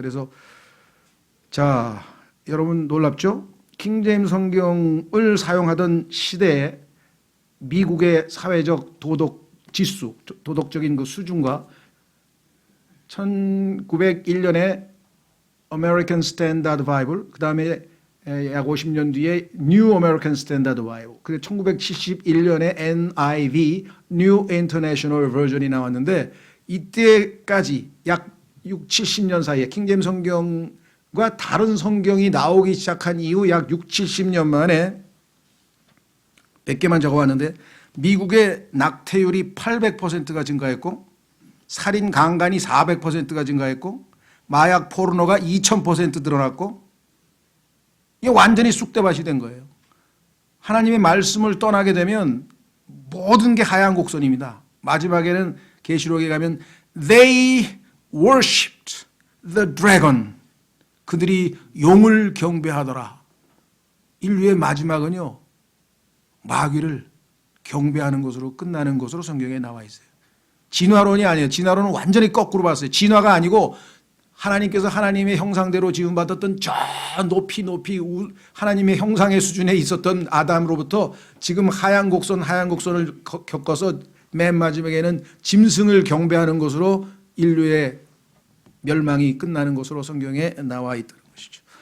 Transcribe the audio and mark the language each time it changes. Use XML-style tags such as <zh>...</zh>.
<ko>그래서 자 여러분 놀랍죠? 킹제임스 성경을 사용하던 시대에 미국의 사회적 도덕 지수, 도덕적인 그 수준과 1901년에 American Standard Bible, 그 다음에 약 50년 뒤에 New American Standard Bible. 그게 1971년에 NIV, New International Version이 나왔는데 이때까지 약 6, 70년 사이에 킹제임스 성경과 다른 성경이 나오기 시작한 이후 약 6, 70년 만에 몇 개만 적어왔는데 미국의 낙태율이 800%가 증가했고 살인 강간이 400%가 증가했고 마약 포르노가 2000% 늘어났고 이게 완전히 쑥대밭이 된 거예요. 하나님의 말씀을 떠나게 되면 모든 게 하얀 곡선입니다. 마지막에는 계시록에 가면</ko> <en>They worshipped the dragon.</en> <ko>그들이 용을 경배하더라. 인류의 마지막은요. 마귀를 경배하는 것으로 끝나는 것으로 성경에 나와 있어요. 진화론이 아니에요. 진화론은 완전히 거꾸로 봤어요. 진화가 아니고 하나님께서 하나님의 형상대로 지음받았던 저 높이 하나님의 형상의 수준에 있었던 아담으로부터 지금 하얀 곡선을 겪어서 맨 마지막에는 짐승을 경배하는 것으로 인류의 멸망이 끝나는 것으로 성경에 나와 있다는 것이죠.</ko>